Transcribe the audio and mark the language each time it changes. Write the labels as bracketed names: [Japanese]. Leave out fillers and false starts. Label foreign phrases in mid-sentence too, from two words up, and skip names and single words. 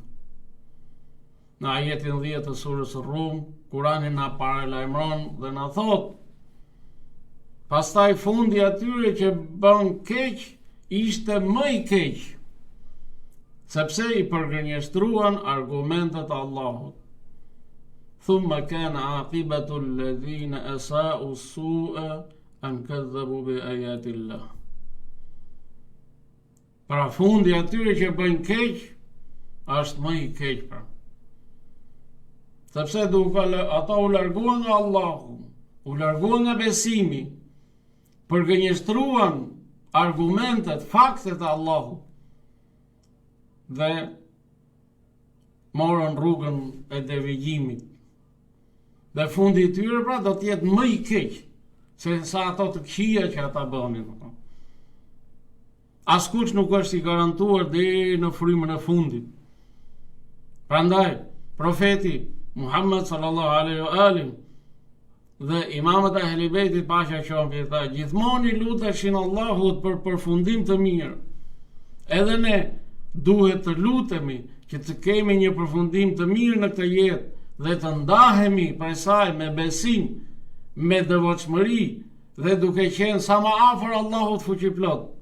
[Albanian] Në ajetin 10 të surës Rum, Kurani na paralajmëron dhe na thot: pastaj fundi atyre që bën keq ishte më i keq, sepse i përgënjeshtruan argumentet e Allahut. [Arabic] ثم كان عاقبة الذين أساؤوا السوأى أن كذبوا بآيات الله. [Albanian] Pra fundi atyre që bëjnë keq është më i keq pra. Sepse ata u larguan nga Allahu, u larguan nga besimi, përgënjeshtruan argumentet, faktet e Allahut dhe morën rrugën e devijimit. Dhe fundi i tyre pra do të jetë më i keq se sa ato të këqija që ata bënin. Askush nuk është i garantuar deri në frymën e fundit. Prandaj, profeti Muhammed [Arabic] صلى الله عليه وآله [Albanian] dhe imamët e Ahlul Bejtit paqja qoftë mbi ta, gjithmonë i luteshin Allahut për përfundim të mirë. Edhe ne duhet të lutemi që të kemi një përfundim të mirë në këtë jetë dhe të ndahemi prej saj me besim, me devotshmëri dhe duke qenë sa më afër Allahut fuqiplot.